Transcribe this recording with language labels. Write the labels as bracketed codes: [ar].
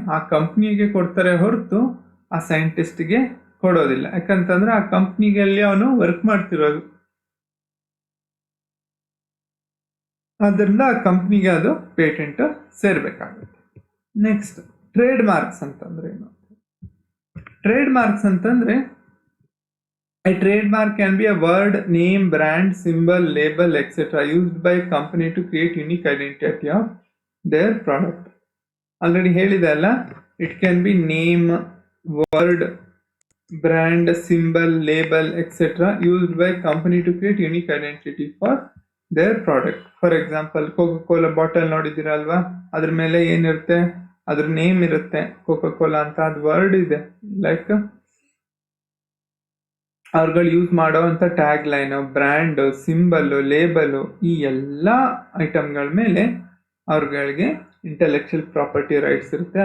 [kn] ಆ ಕಂಪ್ನಿಗೆ ಕೊಡ್ತಾರೆ ಹೊರತು ಆ ಸೈಂಟಿಸ್ಟ್ಗೆ ಕೊಡೋದಿಲ್ಲ. ಯಾಕಂತಂದ್ರೆ ಆ ಕಂಪ್ನಿಗಲ್ಲಿ ಅವನು ವರ್ಕ್ ಮಾಡ್ತಿರೋದು, ಅದರಿಂದ ಆ ಕಂಪ್ನಿಗೆ ಅದು ಪೇಟೆಂಟ್ ಸೇರ್ಬೇಕಾಗುತ್ತೆ. ನೆಕ್ಸ್ಟ್ ಟ್ರೇಡ್ ಮಾರ್ಕ್ಸ್ ಅಂತಂದ್ರೆ ಏನು? [en] Trade marks ಅಂತಂದ್ರೆ, a trademark can be a word, name, brand, symbol, label, etc. used by a company to create unique identity of their product. Already [kn] ಹೇಳಿದೆ ಅಲ್ಲ, [en] it can be name, word, brand, symbol, label, etc. used by a company to create unique identity for their product. For example, [kn] Coca-Cola bottle ನೋಡಿದ್ದೀರಾ ಅಲ್ವಾ? ಅದ್ರ ಮೇಲೆ ಏನಿರುತ್ತೆ? ಅದ್ರ name ಇರುತ್ತೆ, Coca Cola ಅಂತ. ಅದು ವರ್ಡ್ ಇದೆ, ಲೈಕ್ ಅವ್ರುಗಳು ಯೂಸ್ ಮಾಡೋ ಅಂತ ಟ್ಯಾಗ್ ಲೈನು, ಬ್ರ್ಯಾಂಡ್, ಸಿಂಬಲ್ಲು, ಲೇಬಲು, ಈ ಎಲ್ಲ ಐಟಮ್ಗಳ ಮೇಲೆ ಅವ್ರುಗಳಿಗೆ ಇಂಟೆಲೆಕ್ಚುಯಲ್ ಪ್ರಾಪರ್ಟಿ ರೈಟ್ಸ್ ಇರುತ್ತೆ.